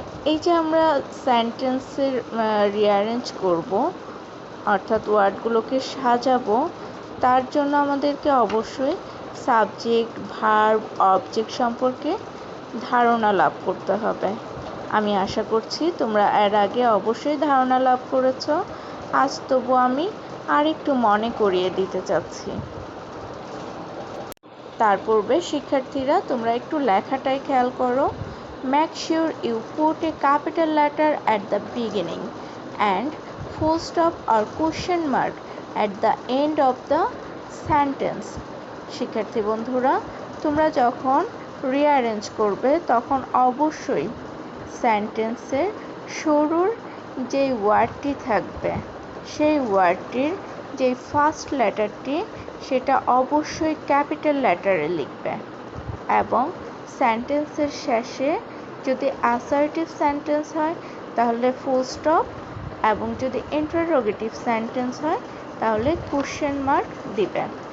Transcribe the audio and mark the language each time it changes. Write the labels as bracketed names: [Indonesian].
[Bangla] এই যে আমরা সেন্টেন্সের রিঅ্যারেঞ্জ করব অর্থাৎ ওয়ার্ডগুলোকে সাজাবো, তার জন্য আমাদেরকে অবশ্যই সাবজেক্ট, ভার্ব, অবজেক্ট সম্পর্কে ধারণা লাভ করতে হবে। আমি আশা করছি তোমরা এর আগে অবশ্যই ধারণা লাভ করেছ। আজ তবু আমি আরেকটু মনে করিয়ে দিতে চাচ্ছি। তার পূর্বে শিক্ষার্থীরা তোমরা একটু লেখাটায় খেয়াল করো। [English] Make sure you put a capital letter at the beginning and full stop or question mark at the end of the sentence. [Bangla] শিক্ষার্থী বন্ধুরা, তোমরা যখন রিঅ্যারেঞ্জ করবে তখন অবশ্যই সেন্টেন্সের শুরুর যেই ওয়ার্ডটি থাকবে সেই ওয়ার্ডটির যেই ফার্স্ট লেটারটি সেটা অবশ্যই ক্যাপিটাল লেটারে লিখবে এবং সেন্টেন্সের শেষে যদি অ্যাসার্টিভ সেন্টেন্স হয় তাহলে ফুল স্টপ এবং যদি ইন্টারোগেটিভ সেন্টেন্স হয় তাহলে কোশ্চেন মার্ক দিবে।